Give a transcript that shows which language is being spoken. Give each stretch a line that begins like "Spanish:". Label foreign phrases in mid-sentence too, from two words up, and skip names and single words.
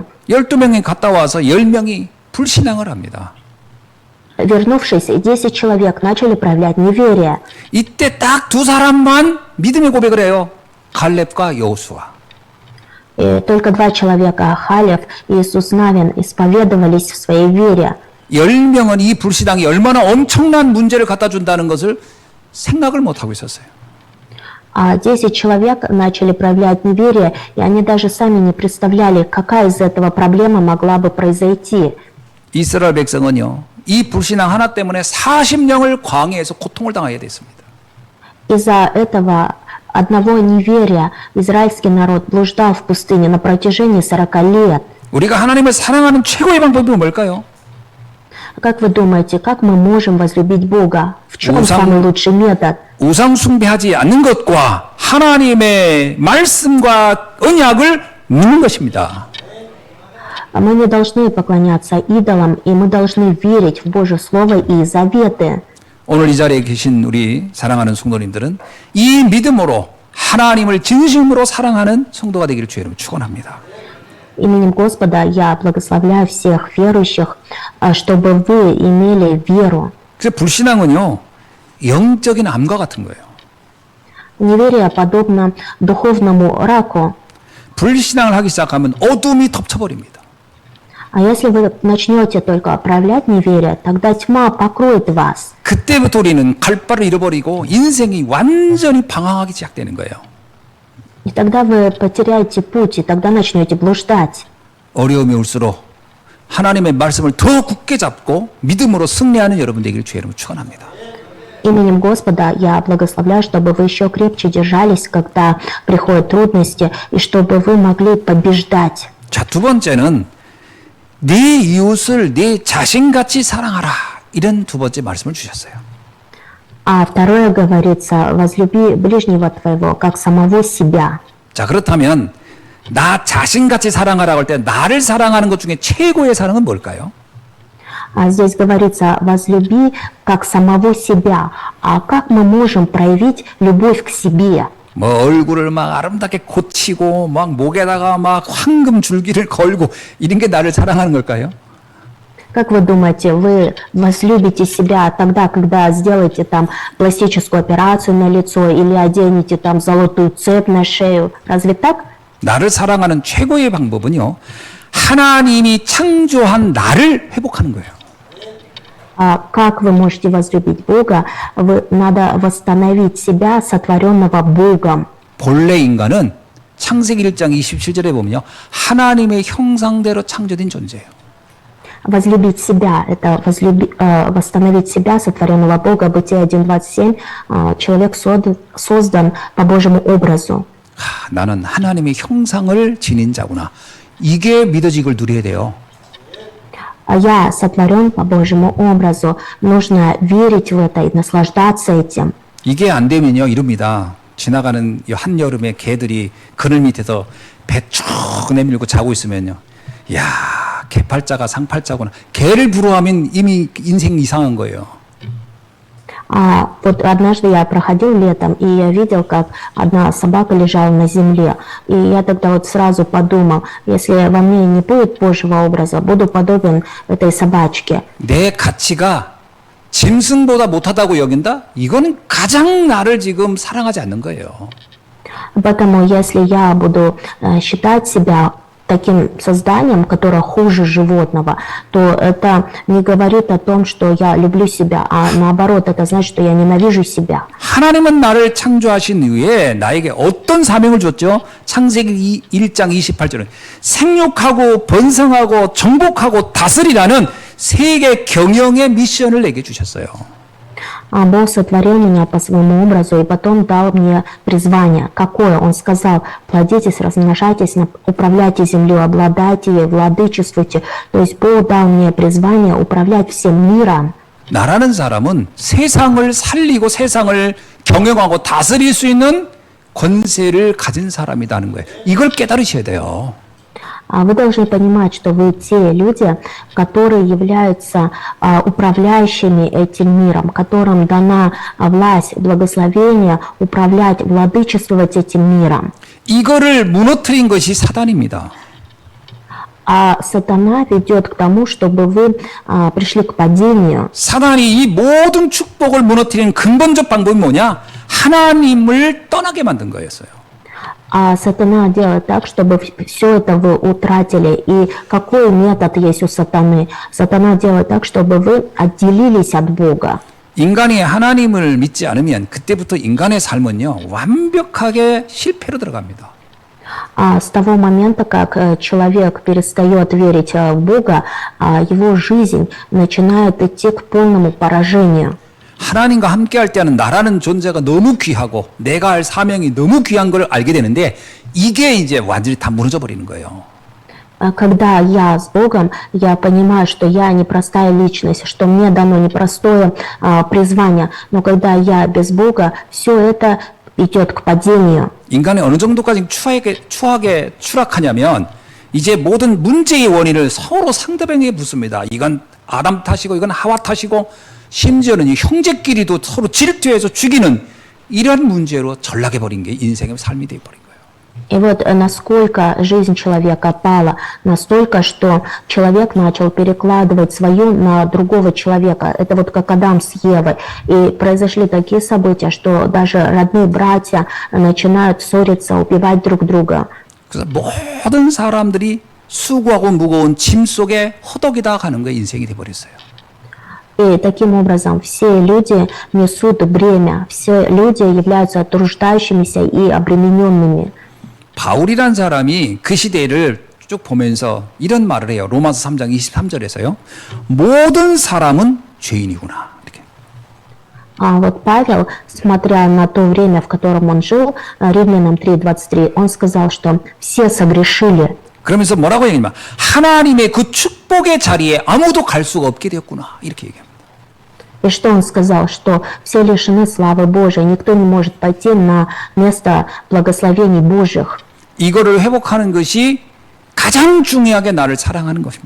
Korean: 12명이 갔다 와서 10명이 불신앙을 합니다.
Russian: Вернувшись, 10 человек начали проявлять неверие.
Korean: 이때 딱 두 사람만 믿음의 고백을 해요. 갈렙과 여호수아.
Russian: И только 2 человека, Халев и Иисус Навин, исповедовались в своей вере.
Korean: 10명은 이 불신앙이 얼마나 엄청난 문제를 갖다 준다는 것을 생각을 못하고 있었어요.
Russian: А 10 человек начали проявлять неверие, и они даже сами не представляли, какая из этого проблема могла бы произойти.
Korean: 이스라엘 백성은요, 이 불신앙 하나 때문에 40년을 광야에서 고통을 당하게 됐습니다.
Russian: Из-за этого одного неверия израильский народ блуждал в пустыне на протяжении 40 лет.
Korean: 우리가 하나님을 사랑하는 최고의 방법이 뭘까요?
Russian: Как вы думаете, как мы можем возлюбить Бога? В чем самый лучший метод?
Korean: 우상 숭배하지 않는 것과 하나님의 말씀과 언약을 믿는 것입니다.
Russian: Мы не должны поклоняться идолам, и мы должны верить в Божье Слово и заветы.
Korean: 오늘 이 자리에 계신 우리 사랑하는 성도님들은 이 믿음으로 하나님을 진심으로 사랑하는 성도가 되기를 주의 이름으로 축원합니다.
Russian: Именем Господа я благословляю всех верующих, чтобы вы имели веру.
Korean: 그래서 불신앙은요, 영적인 암과 같은 거예요.
Russian: Неверие подобно духовному раку.
Korean: 불신앙을 하기 시작하면 어둠이 덮쳐버립니다.
Russian: А если вы начнете только проявлять неверие, тогда тьма покроет вас.
Korean: 그때부터 우리는 갈 바를 잃어버리고 인생이 완전히 방황하기 시작되는 거예요.
Russian: И тогда вы потеряете путь, и тогда начнете блуждать.
Korean: 어려움이 올수록 하나님의 말씀을 더 굳게 잡고 믿음으로 승리하는 여러분 되기를 주의 이름으로 축원합니다.
Russian: Именем Господа я благословляю, чтобы вы еще крепче держались, когда приходят трудности, и чтобы вы могли побеждать.
Korean: 자, 두 번째는 네 이웃을 네 자신같이 사랑하라. 이런 두 번째 말씀을 주셨어요.
Russian: А второе говорится, возлюби ближнего твоего, как самого себя.
Korean: 자, 그렇다면 나 자신같이 사랑하라고 할 때 나를 사랑하는 것 중에 최고의 사랑은 뭘까요?
Russian: А здесь говорится, возлюби, как самого себя. А как мы можем проявить любовь к себе?
Korean: 뭐 얼굴을 막 아름답게 고치고 막 목에다가 막 황금 줄기를 걸고 이런 게 나를 사랑하는 걸까요?
Russian: Как вы думаете, вы возлюбите себя тогда, когда сделаете там пластическую операцию на лицо или оденете там золотую цепь на шею? Разве так?
Korean: 나를 사랑하는 최고의 방법은요, 하나님이 창조한 나를 회복하는 거예요.
Russian: А как вы можете возлюбить Бога? Надо восстановить себя, сотворенного Богом.
Korean: 본래 인간은 창세기 1장 27절에 보면요, 하나님의 형상대로 창조된 존재예요.
Russian: Возлюбить себя – это восстановить себя, сотворенного Бога. Бытие 1:27. Человек создан по Божьему образу.
Korean: 나는 하나님의 형상을 지닌 자구나. 이게 믿어지길 누려야 돼요.
Russian: А я сотворен по Божьему образу. Нужно верить в это и наслаждаться этим.
Korean: 이게 안 되면요, 이럽니다. 지나가는 이 한여름에 개들이 그늘 밑에서 배 쭉 내밀고 자고 있으면요. 야, 개팔자가 상팔자구나. 개를 부러워하면 이미 인생 이상한 거예요.
Russian: Вот однажды я проходил летом, и я видел, как одна собака лежала на земле. И я тогда вот сразу подумал, если во мне не будет Божьего образа, буду подобен этой собачке.
Korean: 내 가치가 짐승보다 못하다고 여긴다? 이거는 가장 나를 지금 사랑하지 않는 거예요.
Russian: Поэтому если я буду считать себя таким созданием, которое хуже животного, то это не говорит о том, что я люблю себя, а наоборот, это значит, что я ненавижу себя.
Korean: 하나님은 나를 창조하신 이후에 나에게 어떤 사명을 줬죠? 창세기 1장 28절은 생육하고 번성하고 정복하고 다스리라는 세계 경영의 미션을 내게 주셨어요.
Russian: Бог сотворил меня по своему образу и потом дал мне призвание. Какое? Он сказал: плодитесь, размножайтесь, управляйте землей, обладайте ей, владычествуйте. То есть Бог дал мне призвание управлять всем миром.
Korean: 나라는 사람은 세상을 살리고 세상을 경영하고 다스릴 수 있는 권세를 가진 사람이라는 거예요. 이걸 깨달으셔야 돼요.
Russian: Вы должны понимать, что вы те люди, которые являются управляющими этим миром, которым дана власть, благословение управлять, владычествовать этим миром.
Korean: 이거를 무너뜨린 것이 사단입니다.
Russian: А сатана ведет к тому, чтобы вы пришли к падению.
Korean: 사단이 이 모든 축복을 무너뜨리는 근본적 방법이 뭐냐? 하나님을 떠나게 만든 거였어요.
Russian: А сатана делает так, чтобы все это вы утратили. И какой метод есть у сатаны? Сатана делает так, чтобы вы отделились от Бога.
Korean: 인간이 하나님을 믿지 않으면 그때부터 인간의 삶은요 완벽하게 실패로 들어갑니다.
Russian: С того момента, как человек перестает верить в Бога, его жизнь начинает идти к полному поражению.
Korean: 하나님과 함께할 때는 나라는 존재가 너무 귀하고 내가 할 사명이 너무 귀한 걸 알게 되는데 이게 이제 완전히 다 무너져 버리는 거예요.
Russian: Когда я с Богом, я понимаю, что я непростая личность, что мне дано непростое призвание. Но когда я без Бога, все это идет к падению.
Korean: 인간이 어느 정도까지 추하게 추락하냐면 이제 모든 문제의 원인을 서로 상대방에게 묻습니다. 이건 아담 탓이고 이건 하와 탓이고 심지어는 이 형제끼리도 서로 질투해서 죽이는 이런 문제로 전락해버린 게 인생의 삶이 되어버린 거예요.
Russian: И вот насколько жизнь человека пала, настолько, что человек начал перекладывать свою на другого человека. Это вот как Адам с Евой. И произошли такие события, что даже родные братья начинают ссориться, убивать друг друга.
Korean: 그래서 모든 사람들이 수고하고 무거운 짐 속에 허덕이다 가는 거예요. 인생이 돼버렸어요.
Russian: И таким образом все люди несут бремя, все люди являются труждающимися и обремененными.
Korean: 바울이란 사람이 그 시대를 쭉 보면서 이런 말을 해요. 로마서 3장 23절에서요. 모든 사람은 죄인이구나. 이렇게.
Russian: Вот Павел, смотря на то время, в котором он жил, Римлянам 3:23, он сказал, что все согрешили.
Korean: 그러면서 뭐라고 얘기하냐면 하나님의 그 축복의 자리에 아무도 갈 수가 없게 되었구나. 이렇게 얘기합니다.
Russian: И что он сказал? Что все лишены славы Божией, никто не может пойти на место благословений Божьих.
Korean: 이거를 회복하는 것이 가장 중요하게 나를 사랑하는 것입니다.